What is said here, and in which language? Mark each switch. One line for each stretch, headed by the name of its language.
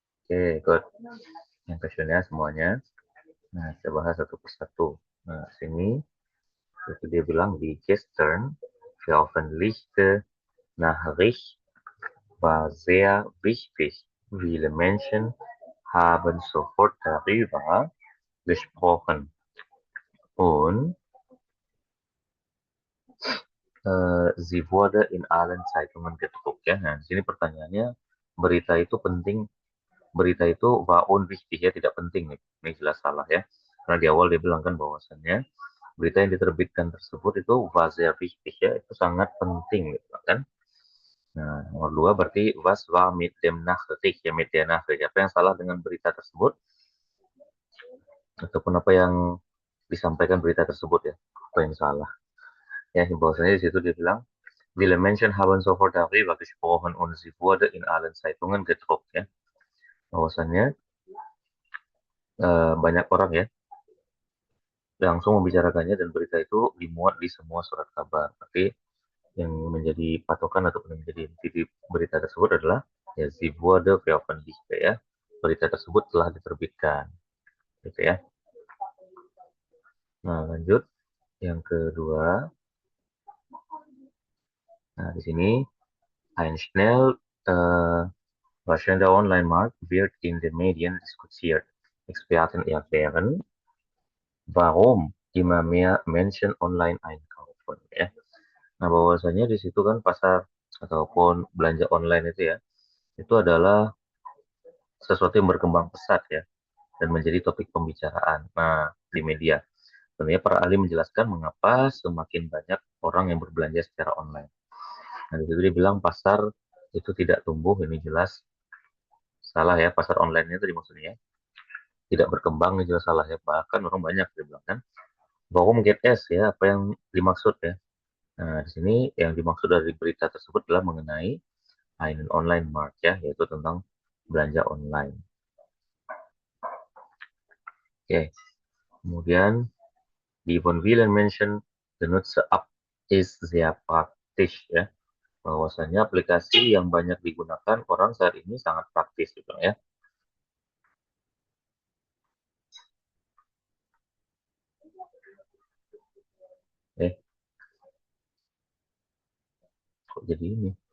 Indonesian: Oke, ikut yang questionnya semuanya. Nah, kita bahas satu persatu. Nah, sini itu dia bilang di
German: gestern veröffentlichte Nachricht war sehr wichtig. Viele Menschen haben sofort darüber gesprochen. Und sie wurde in allen Zeitungen gedruckt ya.
Indonesian: Nah, di sini pertanyaannya berita itu penting, berita itu
German: waun wichtig
Indonesian: ya, tidak penting nih. Ini jelas salah ya. Karena di awal dia bilang kan bahwasannya berita yang diterbitkan tersebut itu
German: was sehr wichtig
Indonesian: ya, itu sangat penting gitu kan. Nah, nomor dua berarti
German: was war mit dem Nachricht ya, mit der Nachricht.
Indonesian: Apa yang salah dengan berita tersebut ataupun apa yang disampaikan berita tersebut ya, apa yang salah. Ya, bahwasanya di situ dia bilang,
German: Viele Menschen haben sofort darüber gesprochen und sie wurde in allen Zeitungen gedruckt ya.
Indonesian: Bahwasannya banyak orang ya langsung membicarakannya dan berita itu dimuat di semua surat kabar. Tapi yang menjadi patokan atau yang menjadi inti berita tersebut adalah ya
German: sie wurde veröffentlicht
Indonesian: ya. Berita tersebut telah diterbitkan. Gitu ya. Nah, lanjut yang kedua. Nah, di sini
German: ein schnell wachsender Online-Markt wird in den Medien diskutiert. Experten erklären, warum immer mehr Menschen online einkaufen ya.
Indonesian: Nah, bahwasanya di situ kan pasar ataupun belanja online itu adalah sesuatu yang berkembang pesat ya dan menjadi topik pembicaraan. Nah, di media. Tentunya para ahli menjelaskan mengapa semakin banyak orang yang berbelanja secara online. Nah, di situ dibilang pasar itu tidak tumbuh, ini jelas salah ya, pasar online itu maksudnya tidak berkembang, ini jelas salah ya. Bahkan orang banyak dibilang kan.
German: Warum geht es
Indonesian: ya, apa yang dimaksud ya. Nah, di sini yang dimaksud dari berita tersebut adalah mengenai
German: einen online markt
Indonesian: ya, yaitu tentang belanja online. Oke. Kemudian
German: die von vielen Menschen genutzte App ist sehr praktisch ya.
Indonesian: Bahwasanya aplikasi yang banyak digunakan orang saat ini sangat praktis gitu ya. Kok jadi ini?